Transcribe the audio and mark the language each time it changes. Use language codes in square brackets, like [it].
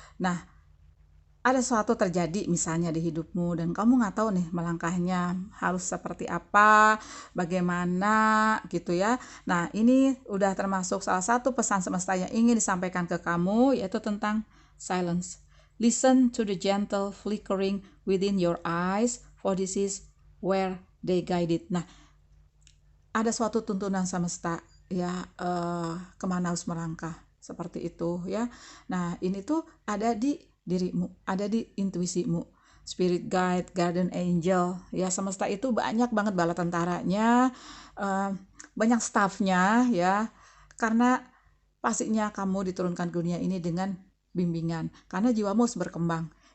[id] Nah, ada sesuatu terjadi misalnya di hidupmu dan kamu nggak tahu nih melangkahnya harus seperti apa, bagaimana gitu ya. Nah, ini udah termasuk salah satu pesan semesta yang ingin disampaikan ke kamu, yaitu tentang silence. [en] Listen to the gentle flickering within your eyes, for this is where they guided. [id] Nah, ada suatu tuntunan semesta ya, kemana harus melangkah, seperti itu ya. Nah, ini tuh ada di dirimu, ada di intuisimu. Spirit guide, guardian angel ya, semesta itu banyak banget bala tentaranya, banyak staffnya ya, karena pastinya kamu diturunkan ke dunia ini dengan bimbingan, karena jiwamu harus berkembang.